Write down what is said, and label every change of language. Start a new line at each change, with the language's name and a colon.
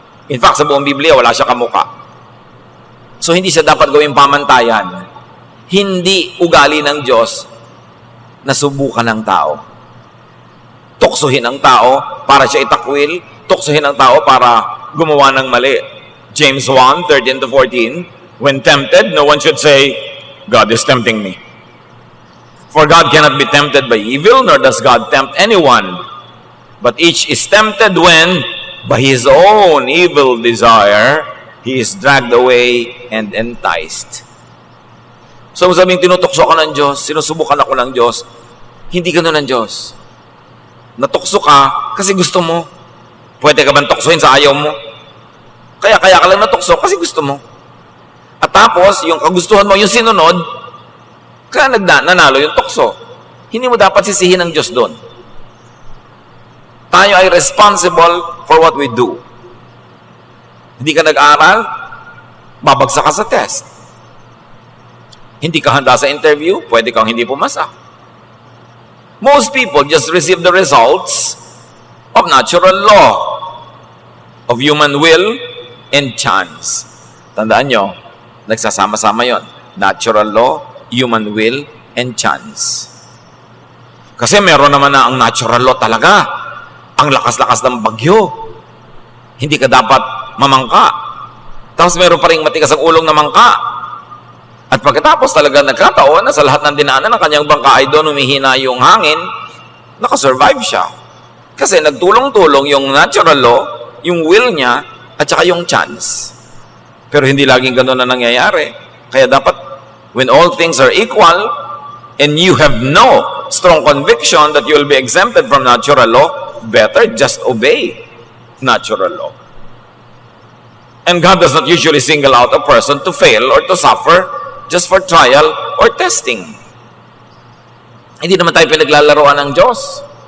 Filipino: In fact, sa buong Biblia, wala siya kamuka. So, hindi siya dapat gawing pamantayan. Hindi ugali ng Diyos na subukan ng tao. Tuksuhin ang tao para siya itakwil, tuksuhin ang tao para gumawa ng mali.
English: James 1:13-14, when tempted, no one should say, God is tempting me. For God cannot be tempted by evil, nor does God tempt anyone. But each is tempted when, by his own evil desire, he is dragged away and enticed.
Filipino: So, sabing tinutokso ka ng Diyos, sinusubukan ako ng Diyos, hindi ka ng Diyos. Natukso ka kasi gusto mo. Pwede ka bang tuksohin sa ayaw mo? Kaya ka lang natukso kasi gusto mo. At tapos, yung kagustuhan mo, yung sinunod, kaya nanalo yung tukso. Hindi mo dapat sisihin ng Diyos doon. Tayo ay
English: responsible for what we do.
Filipino: Hindi ka nag-aral, babagsak ka sa test. Hindi ka handa sa interview, pwede kang hindi pumasa.
English: Most people just receive the results of natural law, of human will and chance.
Filipino: Tandaan nyo, nagsasama-sama yon.
English: Natural law, human will, and chance.
Filipino: Kasi meron naman na ang natural law talaga. Ang lakas-lakas ng bagyo. Hindi ka dapat mamangka. Tapos meron pa rin matigas ang ulong na mangka. At pagkatapos talaga nagkataon na sa lahat ng dinaanan ng kanyang bangka ay doon humihina yung hangin, nakasurvive siya. Kasi nagtulong-tulong yung natural law, yung will niya, at saka yung chance. Pero hindi laging gano'n na nangyayari. Kaya dapat
English: when all things are equal and you have no strong conviction that you will be exempted from natural law, better just obey natural law. And God does not usually single out a person to fail or to suffer just for trial or testing.
Filipino: Hindi naman tayo pinaglalaroan ng Diyos.